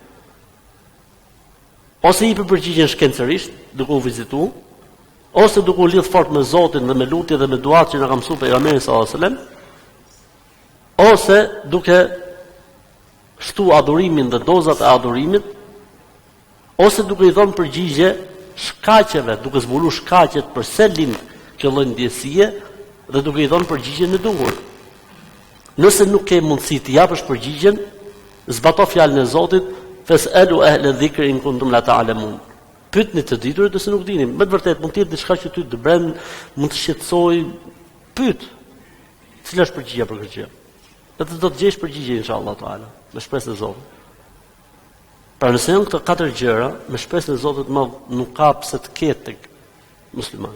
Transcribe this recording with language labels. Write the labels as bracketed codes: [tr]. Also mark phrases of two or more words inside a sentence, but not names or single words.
[sq] Ose ipi përgjigjen shkencërisht, duke u vizitu, ose duke u lidh fort me Zotin dhe me lutje dhe me duat që na ka mësuar pejgamberi [ar] صلى الله عليه وسلم, [sq] ose duke shtu adhurimin dhe dozat e adhurimit, ose duke i dhënë përgjigje shkaqeve, duke zbulu shkaqet përse lind kjo lloj ndjesie dhe duke i dhënë përgjigjen e duhur. Nëse nuk ke mundësi të japësh përgjigjen, zbato fjalën e Zotit, [ar] "فاسألوا أهل الذكر إن كنتم لا تعلمون." [sq] Pyetni të diturit nëse nuk dini. Me të vërtetë mund të jetë diçka që ty të bren, mund të shqetësoj, pyet. Cila është përgjigjja për këtë gjë? Dhe do të gjesh përgjigje [ar] إن شاء الله تعالى, [sq] me shpresën e Zotit. Pra nëse janë këto 4 gjëra, me shpresën e Zotit më nuk ka pse të ketë tek muslimani.